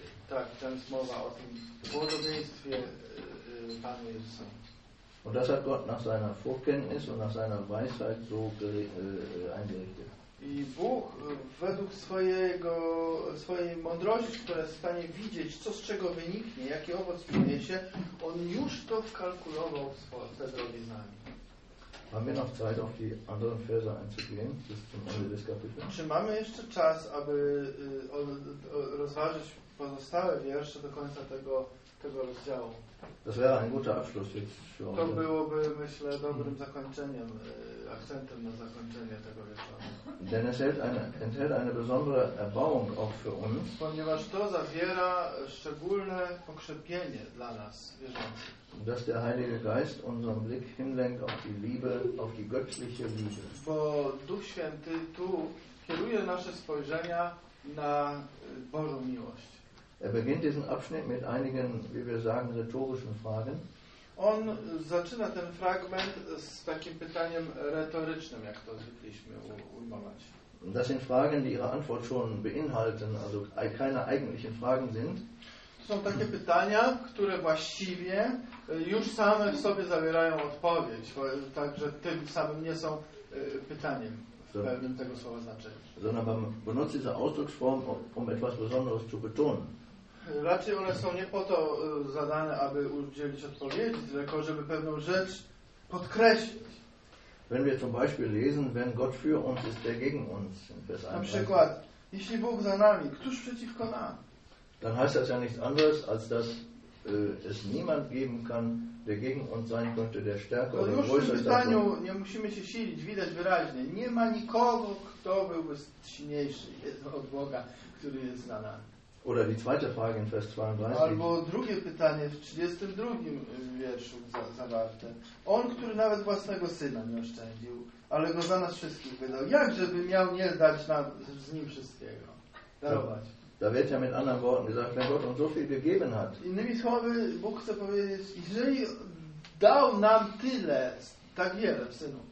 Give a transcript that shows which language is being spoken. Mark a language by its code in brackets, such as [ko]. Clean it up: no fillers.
[pl] Tak, tam jest mowa o tym podobieństwie Panu Jezusa. [de] Und das hat Gott nach seiner Vorkenntnis und nach seiner Weisheit so eingerichtet. [pl] I Bóg według swojej mądrości, która jest w stanie widzieć, co z czego wyniknie, jaki owoc przyniesie, on już to wkalkulował w swoje drogi z nami. [de] Haben wir noch Zeit, auf die anderen Verse einzugehen, bis zum Ende des Kapitels? [pl] Czy mamy jeszcze czas, aby rozważyć pozostałe wiersze do końca tego rozdziału? [de] Das wäre ein guter Abschluss jetzt für. [pl] To byłoby, myślę, dobrym zakończeniem, akcentem na zakończenie tego wieczoru. [de] Denn es enthält eine besondere Erbauung auch für uns. [pl] Ponieważ to zawiera szczególne pokrzepienie dla nas wierzących. [de] Dass der Heilige Geist unseren Blick hinlenkt auf die Liebe, auf die göttliche Liebe. [pl] Bo Duch Święty tu kieruje nasze spojrzenia na Bożą miłość. [de] Er beginnt diesen Abschnitt mit einigen, wie wir sagen, rhetorischen Fragen. [pl] On zaczyna ten fragment z takim pytaniem retorycznym, jak to zwykliśmy ujmować. [de] Das sind Fragen, die ihre Antwort schon beinhalten, also keine eigentlichen Fragen sind. [pl] To są takie pytania, które właściwie już same w sobie zawierają odpowiedź, także tym samym nie są pytaniem. [de] Sondern man benutzt diese Ausdrucksform, um etwas Besonderes zu betonen. [pl] Raczej one są nie po to zadane, aby udzielić odpowiedzi, tylko żeby pewną rzecz podkreślić. [de] Wenn wir zum Beispiel lesen, wenn Gott für uns ist, der gegen uns. [pl] Na przykład, jeśli Bóg za nami, któż przeciwko nam? [de] Dann heißt das ja nichts anderes, als dass es niemand geben kann, der gegen uns sein könnte, der stärker oder größer ist. [pl] Nie musimy się silić, widać wyraźnie. Nie ma nikogo, kto byłby silniejszy od Boga, który jest na nami. [de] Oder die zweite Frage in Vers 32. [pl] Albo drugie pytanie w 32 wierszu zawarte. On, który nawet własnego syna nie oszczędził, ale go za nas wszystkich wydał. Jakże by miał nie dać nam z nim wszystkiego? Darować. [de] Da wird ja mit anderen Worten gesagt, wenn Gott uns so viel gegeben hat. [pl] Innymi słowy, Bóg chce powiedzieć, jeżeli dał nam tyle, tak wiele w synu.